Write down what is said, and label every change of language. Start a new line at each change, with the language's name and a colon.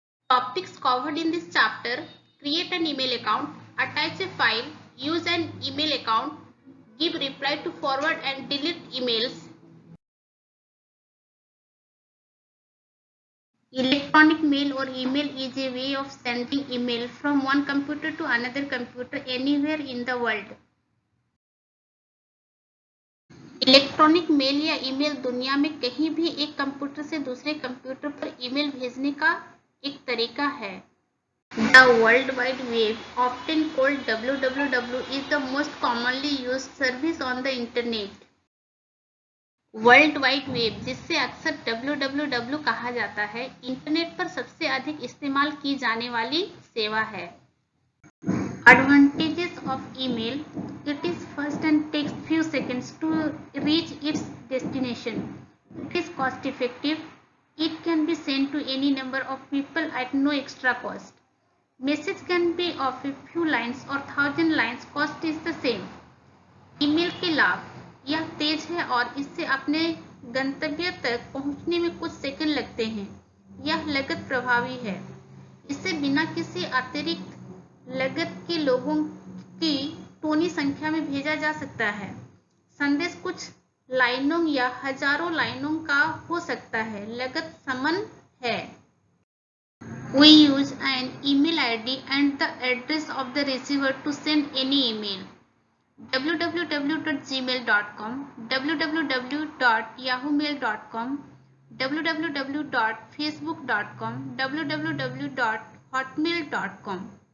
English: Topics covered in this chapter: create an email account, attach a file, use an email account, give reply to forward and delete emails. Electronic mail or email is a way of sending email from one computer to another computer anywhere in the world.
Hindi: Electronic mail या email दुनिया में कहीं भी एक computer से दूसरे computer पर email भेजने का एक तरीका है.
English: The World Wide Web, often called WWW, is the most commonly used service on the internet.
Hindi: World wide web, जिससे अक्सर WWW कहा जाता है, इंटरनेट पर सबसे अधिक इस्तेमाल की जाने वाली सेवा है.
English: Advantages of email: it is fast and takes few seconds to reach its destination. It is cost effective. It can be sent to any number of people at no extra cost. Message can be of a few lines or 1000 lines. Cost is the same.
Hindi: Email के लाभ: यह तेज है और इससे अपने गंतव्य तक पहुंचने में कुछ सेकंड लगते हैं. यह लागत प्रभावी है. इससे बिना किसी अतिरिक्त लागत के लोगों की टोनी संख्या में भेजा जा सकता है. संदेश कुछ लाइनों या हजारों लाइनों का हो सकता है. लागत समान है.
English: We use an email ID and the address of the receiver to send any email. www.gmail.com, www.yahoomail.com, www.facebook.com, www.hotmail.com.